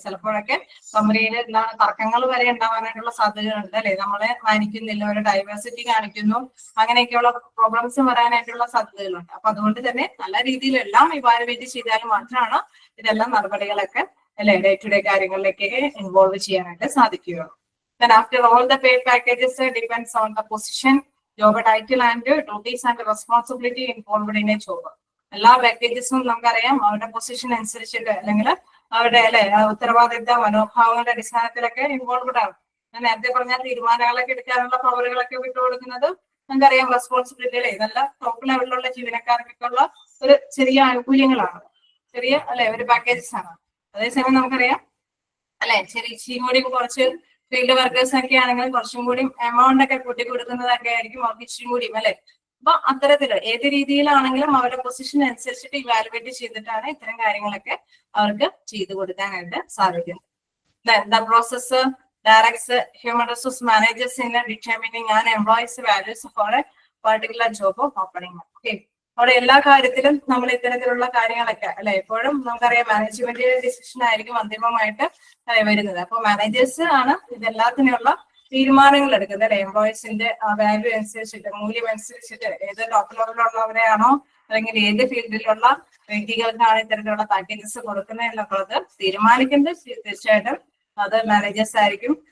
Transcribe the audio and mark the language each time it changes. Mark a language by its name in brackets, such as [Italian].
[Malayalam] ചിലപ്പോഴൊക്കെ കമ്പനിയിൽ തർക്കങ്ങൾ വരെ ഉണ്ടാവാനായിട്ടുള്ള സാധ്യതകളുണ്ട് അല്ലെ. നമ്മളെ മാനിക്കുന്നില്ല, ഒരു ഡൈവേഴ്സിറ്റി കാണിക്കുന്നു, അങ്ങനെയൊക്കെയുള്ള പ്രോബ്ലംസ് വരാനായിട്ടുള്ള സാധ്യതകളുണ്ട്. അപ്പൊ അതുകൊണ്ട് തന്നെ നല്ല രീതിയിൽ എല്ലാം ഇവാലുവേറ്റ് ചെയ്താൽ മാത്രമാണ് ഇതെല്ലാം നടപടികളൊക്കെ ഡേ ടു ഡേ കാര്യങ്ങളിലേക്കൊക്കെ ഇൻവോൾവ് ചെയ്യാനായിട്ട് സാധിക്കുകയുള്ളൂ. [English] Then after all the paid packages depends on the position, job title and duties and responsibility involved in a job. [Malayalam] എല്ലാ പാക്കേജസും നമുക്കറിയാം അവരുടെ പൊസിഷൻ അനുസരിച്ചിട്ട് അല്ലെങ്കിൽ അവരുടെ ഉത്തരവാദിത്ത മനോഭാവങ്ങളുടെ അടിസ്ഥാനത്തിലൊക്കെ ഇൻവോൾവ്ഡ് ആണ്. ഞാൻ നേരത്തെ പറഞ്ഞ തീരുമാനങ്ങളൊക്കെ എടുക്കാനുള്ള പവറുകളൊക്കെ വിട്ടുകൊടുക്കുന്നത് നമുക്കറിയാം റെസ്പോൺസിബിലിറ്റി നല്ല ടോപ്പ് ലെവലിലുള്ള ജീവനക്കാർക്കൊക്കെ ഉള്ള ഒരു ചെറിയ ആനുകൂല്യങ്ങളാണ്, ചെറിയ ഒരു പാക്കേജസ് ആണ്. അതേസമയം നമുക്കറിയാം ഇച്ചിരി കൂടി കുറച്ച് ഫീൽഡ് വർക്കേഴ്സ് ഒക്കെ ആണെങ്കിലും കുറച്ചും കൂടി എമൗണ്ട് ഒക്കെ കൂട്ടി കൊടുക്കുന്നതൊക്കെ ആയിരിക്കും അവർക്ക് ഇച്ചിരി കൂടിയും അപ്പൊ അത്തരത്തില് ഏത് രീതിയിലാണെങ്കിലും അവരുടെ പൊസിഷൻ അനുസരിച്ചിട്ട് ഇവാലുവേറ്റ് ചെയ്തിട്ടാണ് ഇത്തരം കാര്യങ്ങളൊക്കെ അവർക്ക് ചെയ്തു കൊടുക്കാനായിട്ട് സാധിക്കുന്നത്. [English] The process directs human resource managers in determining an employee's values for a particular job opening. Okay. [Malayalam] അവിടെ എല്ലാ കാര്യത്തിലും നമ്മൾ ഇത്തരത്തിലുള്ള കാര്യങ്ങളൊക്കെ എപ്പോഴും നമുക്കറിയാം മാനേജ്മെന്റ് ഡിസിഷൻ ആയിരിക്കും അന്തിമമായിട്ട് വരുന്നത്. അപ്പൊ മാനേജേഴ്സ് ആണ് ഇതെല്ലാത്തിനുള്ള തീരുമാനങ്ങൾ എടുക്കുന്നത് എംപ്ലോയീസിന്റെ വാല്യൂ അനുസരിച്ചിട്ട്, മൂല്യം അനുസരിച്ചിട്ട്, ഏത് ടോപ്പ് ലെവലിലുള്ളവരെയാണോ അല്ലെങ്കിൽ ഏത് ഫീൽഡിലുള്ള വ്യക്തികൾക്കാണ് ഇത്തരത്തിലുള്ള പാക്കേജസ് കൊടുക്കുന്നത് എന്നുള്ളത് തീരുമാനിക്കുന്നത് തീർച്ചയായിട്ടും അത് മാനേജേഴ്സ് ആയിരിക്കും.